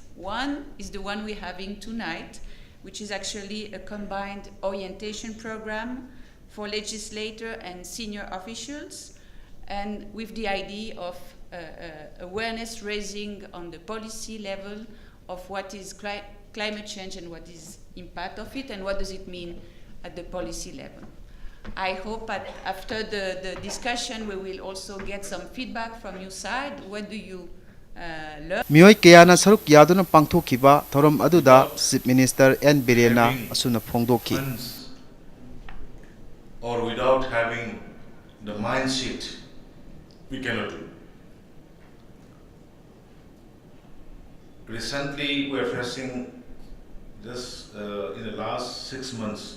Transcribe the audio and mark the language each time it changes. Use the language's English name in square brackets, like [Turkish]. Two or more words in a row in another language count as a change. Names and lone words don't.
[English] One is the one we're having tonight, which is actually a combined orientation program for legislators and senior officials, and with the idea of awareness raising on the policy level of what is climate change and what is impact of it and what does it mean at the policy level. I hope that after the discussion we will also get some feedback from your side. What do you learn? [Manipuri] Miyoi kayana saruk yaduna pangthokiba thorom aduda Chief Minister N Birena asuna phongdoki. [English] Funds or without having the mindset, we cannot do. Recently, we are facing this in the last 6 months.